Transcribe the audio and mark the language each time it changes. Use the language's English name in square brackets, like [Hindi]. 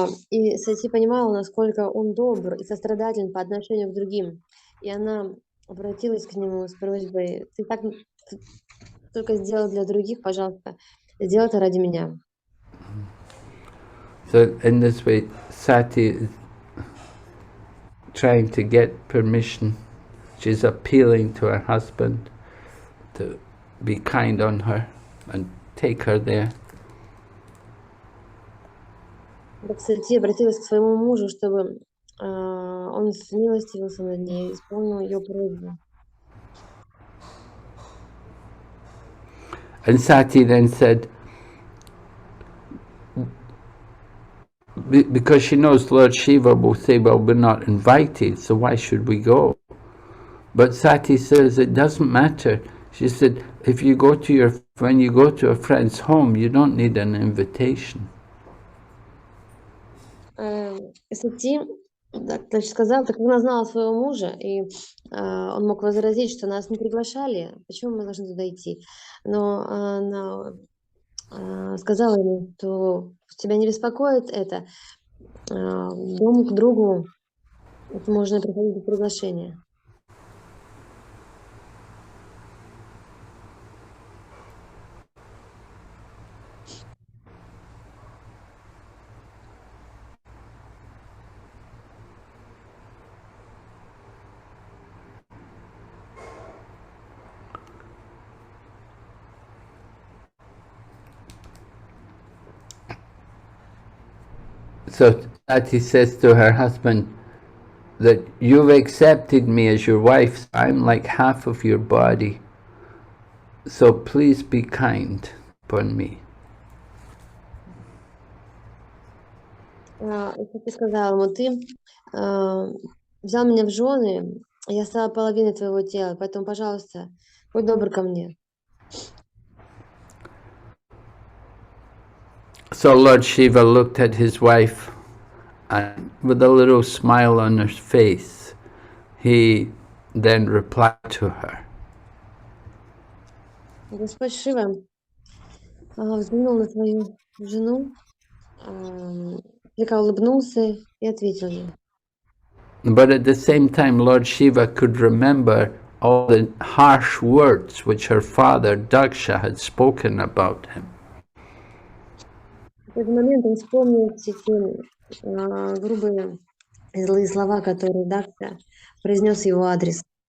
[Russian] И Сати понимала, насколько он добр и сострадателен по отношению к другим. И она обратилась к нему с просьбой: ты так только сделал для других, пожалуйста, сделай это ради меня. [English] So in this way, Sati is trying to get permission. She's appealing to her husband to be kind on her and take her there. [Russian] Сати обратилась к своему мужу, чтобы он смилостивился над ней, исполнил ее просьбу. [English] And Sati then said, because she knows Lord Shiva will say, well, we're not invited, so why should we go? But Sati says it doesn't matter. She said, if you go to when you go to a friend's home, you don't need an invitation. [Russian] Сати сказал, так как она знала своего мужа, и он мог возразить, что нас не приглашали, почему мы должны туда идти? Но она сказала ему, что тебя не беспокоит это, дом к другу можно приходить без приглашения. [English] So Sati says to her husband that you've accepted me as your wife. I'm like half of your body. So please be kind upon me. [Russian] Сати сказала ему, ты взял меня в жены, я стала половиной твоего тела, поэтому, пожалуйста, будь добр ко мне. [English] So Lord Shiva looked at his wife and with a little smile on his face, he then replied to her. [Russian] Господь Шива взглянул на свою жену, слегка улыбнулся и ответил ей. [English] But at the same time, Lord Shiva could remember all the harsh words which her father Daksha had spoken about him. [Russian] В этот момент он вспомнил все те грубые и злые слова, которые Дакша произнес в его адрес.